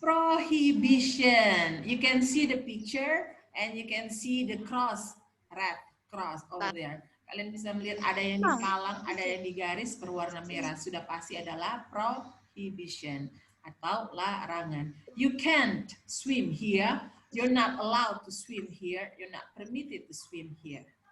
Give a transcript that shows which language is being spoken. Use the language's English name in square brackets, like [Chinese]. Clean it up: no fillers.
[English] Prohibition. You can see the picture and you can see the cross, red cross over there. [Indonesian] Kalian bisa melihat ada yang dipalang, ada yang digaris berwarna merah. Sudah pasti adalah prohibition atau larangan. [English] You can't swim here. You're not allowed to swim here. You're not permitted to swim here.